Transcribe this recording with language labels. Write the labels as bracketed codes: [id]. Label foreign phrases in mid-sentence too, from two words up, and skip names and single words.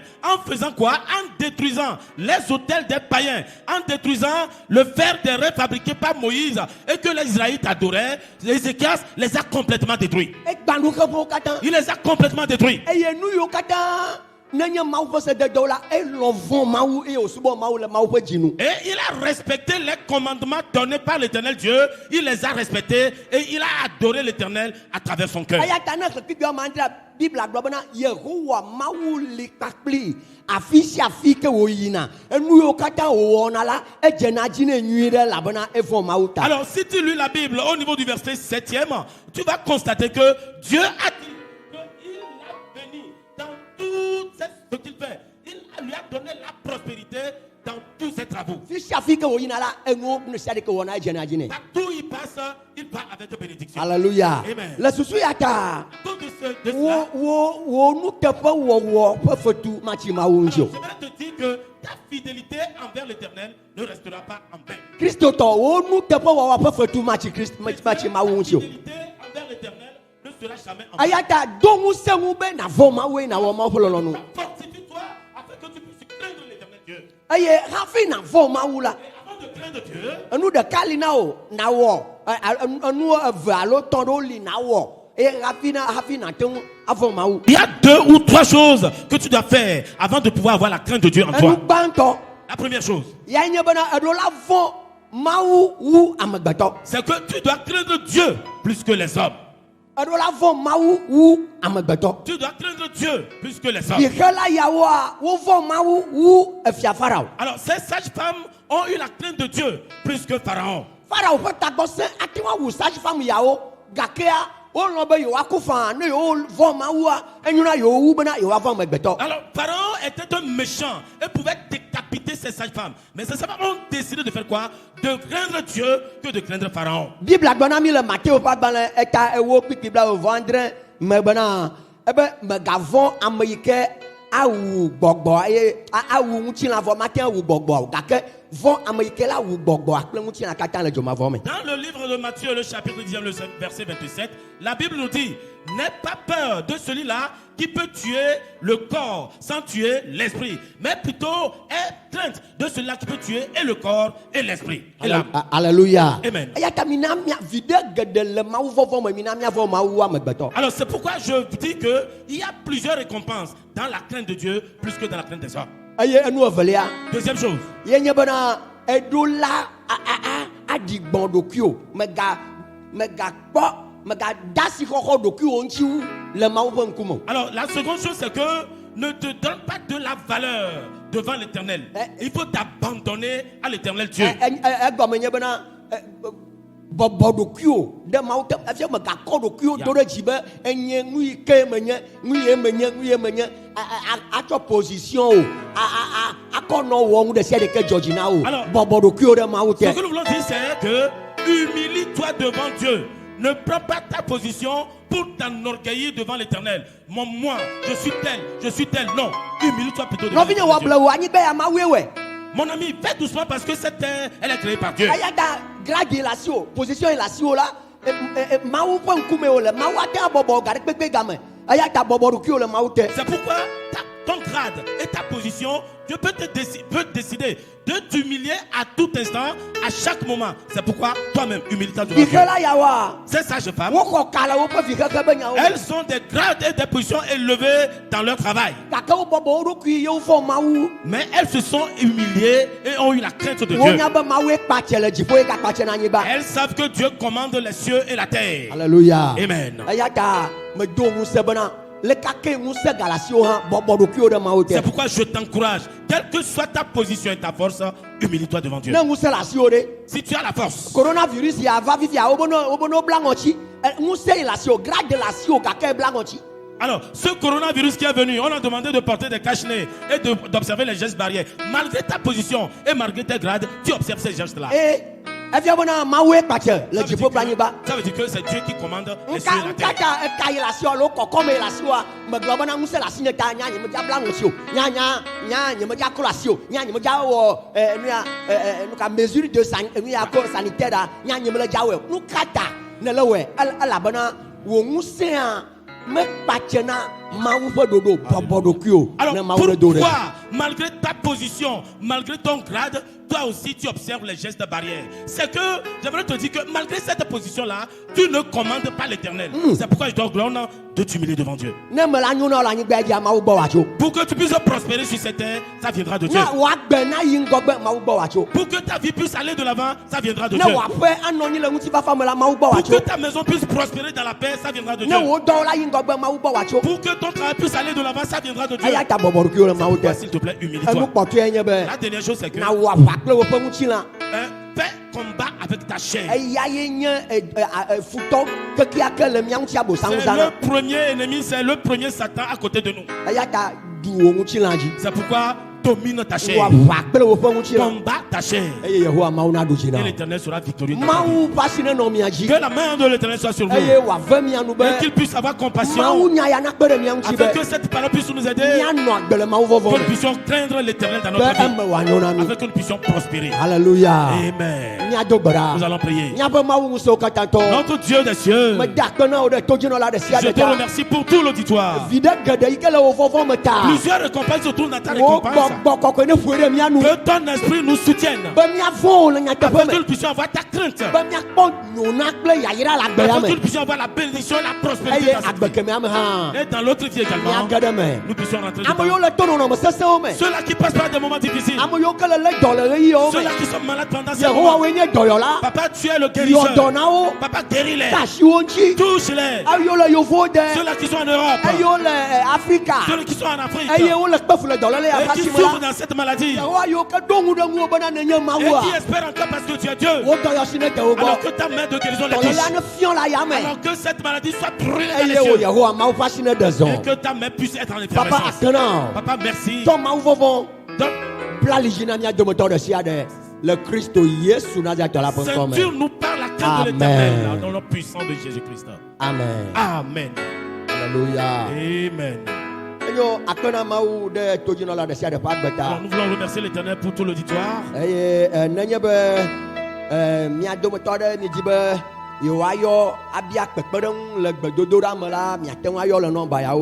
[fr] En faisant quoi? En détruisant les autels des païens, en détruisant le fer des reins fabriqués par Moïse et que les Israélites adoraient. Ézéchias les a complètement détruits. Il les a complètement détruits. [ee] nenye mawu ƒe sededewo la elɔvɔ mawu eye wòsubɔ mawu le mawu ƒe dzinu. [fr] Et il a respecté les commandements donnés par l'Éternel Dieu. Il les a respectés et il a adoré l'Éternel à travers son cœur. [ee] Eya ta ne xexi ma ndra Biblia gblɔ bena Yehowa mawu li kpakpli afi sia afi ke wòyina enu yiwo katã wòwɔna la edzena dzi ne nyui ɖe elabena evɔ mawu ta. [fr] Alors si tu lis la Bible au niveau du verset 7e, tu vas constater que Dieu a dit qu'il l'a béni dans tout ce qu'il fait. Il lui a donné la prospérité dans tous ses travaux. [ee] Fi sia afi ke wòyina la enuwo nu sia ɖe ke wɔna edzena dzi ne. [fr] Partout il passe, il part avec bénédiction. Alléluia. Amen. [ee] Le susu ya ta. [fr] À cause de cela, [ee] Wo nuteƒe wɔwɔ ƒe fetu matsi mawu ŋuti o. [fr] je vais te dire que ta fidélité envers l'Éternel ne restera pas en vain. [ee] Kristotɔ wo nuteƒe wɔwɔ ƒe fetu matsi mawu ŋuti o. [fr] Ta fidélité envers l'Éternel ne sera jamais en vain. [ee] Eya ta do ŋusẽ ŋu be navɔ mawu eye nawɔ mawu ƒe lɔlɔ̃nu. [fr] Fortifie-toi afin que tu puisses craindre l'Éternel Dieu. [ee] Eye hafi navɔ mawu la. [fr] Et avant de craindre Dieu, [ee] Enu ɖeka li na o nawɔ enu eve alo tɔ̃ ɖewo li nawɔ eye hafi nate ŋu avɔ mawu. [fr] il y a 2 ou 3 choses que tu dois faire avant de pouvoir avoir la crainte de Dieu en [ee] Enu [fr] toi. [ee] gbãtɔ [fr] La première chose, [ee] ya nye bena eɖo la vɔ mawu wu amegbetɔ. [fr] c'est que tu dois craindre Dieu plus que les hommes. [ee] Eɖo la vɔ mawu wu amegbetɔ. [fr] Tu dois craindre Dieu plus que les hommes. [ee] Yihela yawoa wovɔ mawu wu efia Farao. [fr] Alors, ces sages-femmes ont eu la crainte de Dieu plus que Pharaon. [ee] Farao ƒe tagbɔsẽ ate ŋu awu sage-femme yawo gakea wolɔ̃ be yewoaku faa ne yewovɔ mawua enyo na yewowu bena yewoavɔ amegbetɔ. [fr] Alors, Pharaon était un méchant et pouvait décapiter ces sages-femmes. Mais ces sages-femmes ont décidé de faire quoi? De craindre Dieu que de craindre Pharaon. [ee] Biblia gblɔ na mi le Matthieu ƒe agbalẽ eta ewo kpikpi blaeve-adre me bena ebe megavɔ ame yi ke awu gbɔgbɔ eye awu ŋutilã vɔ mate awu gbɔgbɔ o gake vɔ ame yi ke la wu gbɔgbɔ kple ŋutilã katã le dzomavɔ me. [fr] Dans le livre de Matthieu, le chapitre 10, le verset 27, la Bible nous dit: n'aie pas peur de celui-là qui peut tuer le corps sans tuer l'esprit, mais plutôt aie crainte de celui-là qui peut tuer et le corps et l'esprit. Et l'âme. Alléluia. Amen. [ee] Eya ta mina mia viɖe geɖe le mawu vɔvɔ me mina miavɔ mawu amegbetɔ. [fr] Alors c'est pourquoi je vous dis qu'il y a plusieurs récompenses dans la crainte de Dieu plus que dans la crainte des hommes. [ee] Eye enu evelia. [fr] Deuxième chose, [ee] Ye nye bena eɖo la aɖi gbɔ̃ ɖokuiwo megakpɔ megada asi xɔxɔ ɖokuiwo ŋuti wu le mawu ƒe ŋkume. [fr] alors la seconde chose c'est que ne te donne pas de la valeur devant l'Éternel. Il faut t'abandonner à l'Éternel Dieu. [ee] Egɔme nye bena bɔbɔ ɖokuiwo ɖe mawu te efia megakɔ ɖokuiwo do ɖe dzi be enye nu yi ke menye nu ye menye atsɔ position o akɔ nɔ wɔ ŋu ɖe sia ɖe ke dzɔ dzi na o bɔbɔ ɖokuiwo ɖe mawu te. [fr] Ce que nous voulons dire c'est que humilie-toi devant Dieu. Ne prends pas ta position pour t'enorgueillir devant l'Éternel. Moi, je suis tel. Non, humilie-toi plutôt devant [ee] Nɔvinye [fr] l'Éternel [ee] wɔ [fr] Dieu. [ee] ble wo anyi be amawue wɛ. [fr] Mon ami, fais doucement parce que cette terre, elle est créée par Dieu. [ee] Eya ta grade yi le asi o position yi le asi o la mawu ƒe ŋkume o le mawu ate abɔbɔ ga ɖe kpekpe game eya ta bɔbɔ ɖokuiwo le mawu te. [fr] C'est pourquoi ton grade et ta position, Dieu peut décider de t'humilier à tout instant, à chaque moment. C'est pourquoi toi-même, humilie-toi devant Dieu. [ee] Vixela yawoa [fr] Ces sages-femmes, [ee] woxɔ ka le woƒe vixexe be nyawo. [fr] elles ont des grades et des positions élevées dans leur travail. [ee] Gake wo bɔbɔ wo ɖokui ye wovɔ mawu. [fr] Mais elles se sont humiliées et ont eu la crainte de Dieu. [ee] Wonya be mawu kpatse le dziƒo ye gakpatse na anyigba. [fr] Elles savent que Dieu commande les cieux et la terre. Alléluia. Amen. [ee] Eya ta medo ŋusẽ bena le kake ŋusẽ ga le asiwo hã bɔbɔ ɖokuiwo ɖe mawu te. [fr] C'est pourquoi je t'encourage, quelle que soit ta position et ta force, humilie-toi devant Dieu. [ee] Ne ŋusẽ le asiwo ɖe. [fr] Si tu as la force, [ee] Coronavirus ya va vivia wobe bla ŋɔtsi ŋusẽ yi le asiwo grade le asiwo gake bla ŋɔtsi. [fr] alors ce coronavirus qui est venu, on a demandé de porter des cache-nez et d'observer les gestes barrières. Malgré ta position et malgré tes grades, tu observes ces gestes-là. [ee] Efia bena mawu kpatse le dziƒo kple anyigba. [fr] Ça veut dire que c'est Dieu qui commande les cieux et la terre. [ee] Nkata eka yi le asiwo alo kɔkɔme yi le asiwoa megblɔ bena ŋusẽ le asi ne ta nya nye medza bla ŋɔtsi o nya nye medza klɔ asi o nya nye medza wɔ nuka [fr] mesure de sanitaire [ee] nya nye mele dza wɔ nu kata ne le wɔ elabena wo ŋusẽa mekpatse na mawu ƒe ɖoɖo bɔbɔ ɖokui o ne [fr] Alors [ee] mawu ne do ɖe. [fr] pourquoi, malgré ta position, malgré ton grade, toi aussi tu observes les gestes barrières? C'est que, j'aimerais te dire que malgré cette position-là, tu ne commandes pas l'Éternel. C'est pourquoi je dois gloire de t'humilier devant Dieu. [ee] Ne me la nyo na le anyigba dzi mawu gbɔ wòatso. [fr] Pour que tu puisses prospérer sur cette terre, ça viendra de Dieu. [ee] Ne wòagbe na yi ŋgɔgbe mawu gbɔ wòatso. [fr] Pour que ta vie puisse aller de l'avant, ça viendra de [ee] Ne [fr] Dieu. [ee] wòaƒe anɔ anyi le ŋutifafa me la mawu gbɔ [fr] Pour [ee] wòatso. [fr] que ta maison puisse prospérer dans la paix, ça viendra de [ee] Ne [fr] Dieu. [ee] wò dɔwɔla yi ŋgɔgbe mawu gbɔ wòatso. [fr] Pour que ton travail puisse aller de l'avant, ça viendra de Dieu. [ee] Eya ta bɔbɔ ɖokuiwo le mawu [fr] Toi, [ee] te. [fr] s'il te plaît, [ee] Enu [fr] humilie-toi. [ee] kpɔtɔe nye be [fr] La dernière chose, c'est que [ee] na wò aʋa kple woƒe ŋutilã. [fr] fais combat avec ta chair. [ee] Eya ye nye futɔ kekeake le mía ŋuti abosaŋu [fr] C'est [ee] zãna. [fr] le premier ennemi, c'est le premier Satan à côté de nous. [ee] Eya ta du wò ŋutilã dzi. [fr] C'est pourquoi domine ta [ee] Wò [fr] chair. [ee] aʋa kple woƒe ŋutilã. [fr] Combat ta chair. [ee] Eye Yehowa mawu na ɖu dzi na [fr] Et [ee] wò. [fr] l'Éternel sera victorieux. dans ta vie. [ee] Mawu ƒe asi nenɔ mia dzi. [fr] Que la main de l'Éternel soit sur vous. [ee] Eye wòave mia nu be [fr] Et qu'il puisse avoir compassion. [ee] mawu nya ya nakpe ɖe mia ŋuti [fr] Afin [ee] be [fr] que cette parole puisse nous aider. [ee] míanɔ agbe le mawu vɔvɔ [fr] Que nous [ee] me. [fr] puissions craindre l'Éternel dans [ee] Be [fr] notre vie. [ee] eme wòanyo na mi. [fr] Afin que nous puissions prospérer. Alléluia. Amen. [ee] Míado gbe ɖa. [fr] Nous allons prier. [ee] Míaƒe mawu ŋusẽwo katã tɔ. [fr] Notre Dieu des cieux, [ee] Meda akpe na wò ɖe todzinɔla ɖe sia [fr] je [ee] ɖe [fr] te [ee] ta. [fr] remercie pour tout l'auditoire. [ee] Viɖe geɖe yi ke le wò vɔvɔ me ta. [fr] Plusieurs récompenses se trouvent dans ta [ee] Wò [fr] récompense. [ee] gbɔgbɔ kɔkɔe ne ƒoe ɖe mía nu. [fr] Que ton esprit nous soutienne. [ee] Be míavɔ le nyateƒe [fr] Afin que [ee] me. [fr] nous puissions avoir ta crainte. [ee] Be míakpɔ nyona kple yayra le agbe ya [fr] Afin que [ee] me. [fr] nous puissions avoir la bénédiction, la prospérité [ee] Eye [fr] dans cette [ee] agbe [fr] vie. [ee] kemɛ ame hã. [fr] Et dans l'autre vie également, [ee] Míage ɖe me. [fr] nous puissions rentrer [ee] Ame yiwo [fr] dedans. [ee] le to nɔnɔme sesẽwo me. [fr] Ceux-là qui passent par des moments difficiles. [ee] Ame yiwo ke le lé dɔ le ɣeyiɣiwo me. [fr] Ceux-là qui sont malades pendant ces [ee] Yehowa [fr] moments. [ee] woe nye dɔyɔla. [fr] Papa, tu es le [ee] Yɔ [fr] guérisseur. [ee] dɔ na wo. [fr] Papa, guéris-les. [ee] Ta asiwo ŋuti. [fr] Touche-les. [ee] Eyiwo le yovowo de. [fr] Ceux-là qui sont en Europe. [ee] Eyiwo le Afrika. [fr] Ceux qui sont en Afrique. [ee] Eye wole kpefu le dɔléle [fr] Et [ee] aƒe [fr] qui [ee] asime [fr] souffrent [ee] la. [fr] dans cette maladie. [ee] Yehowa yiwo ke ɖo ŋu ɖe ŋuwo bena nenye [fr] Et [ee] mawua. [fr] qui espèrent encore parce que tu es Dieu. [ee] Wo dɔyɔsi ne de wo [fr] Alors [ee] gbɔ. [fr] que ta main de guérison les touche. [ee] Dɔléla ne fiɔ le ayame. [fr] Alors que cette maladie soit brûlée dans les [ee] Eye wo [fr] cieux. [ee] Yehowa mawu ƒe asi ne de [fr] Et [ee] zɔn. [fr] que ta main puisse être en [ee] Papa [fr] effervescence. [ee] akena o. [fr] Papa, merci. [ee] Tɔ mawu vɔvɔ. [fr] Donc, [ee] Bla ali na mía dometɔ ɖe sia ɖe le Kristo Yesu Nazareth la ƒe ŋkɔ me. [fr] ceinture-nous par la crainte de Amen. l'Éternel dans le puissant de Jésus-Christ. Amen. Amen. Alléluia. Amen. [ee] Enyo akpena mawu ɖe todzinɔla ɖe sia ɖe ƒe [fr] Alors, [ee] agbeta. [fr] nous voulons remercier l'Éternel pour tout l'auditoire. [ee] Eye nenye be mía dometɔ ɖe mi dzi be yewoayɔ abia kpekpeɖeŋu le gbedodoɖa me la miate ŋu ayɔ le nɔmba yawo